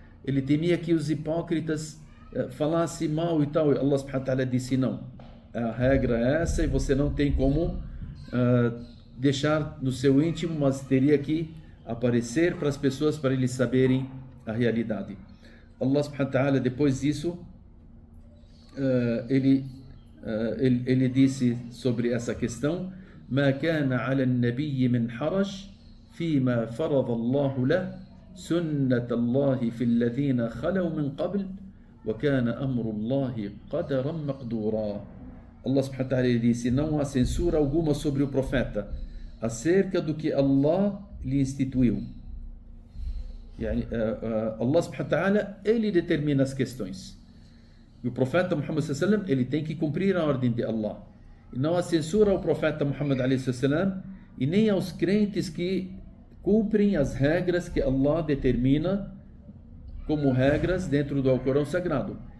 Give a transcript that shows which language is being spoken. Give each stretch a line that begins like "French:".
Portuguese: Ele temia que os hipócritas falassem mal e tal. E Allah subhanahu wa ta'ala disse: não, a regra é essa e você não tem como deixar no seu íntimo, mas teria que aparecer para as pessoas para eles saberem a realidade. Allah subhanahu wa ta'ala, depois disso, ele disse sobre essa questão:
Arabic: ما كان على النبي من حرج فيما فرض الله له سنة الله في الذين خلوا من قبل وكان أمر الله قدرا مقدورا.
Portuguese: Allah subhanahu wa ta'ala disse: não há censura alguma sobre o profeta acerca do que Allah lhe instituiu. Allah subhanahu wa ta'ala ele determina as questões. E o profeta Muhammad sallallahu alaihi wasallam ele tem que cumprir a ordem de Allah. E não há censura ao profeta Muhammad alaihi wasallam e nem aos crentes que cumprem as regras que Allah determina como regras dentro do Alcorão Sagrado.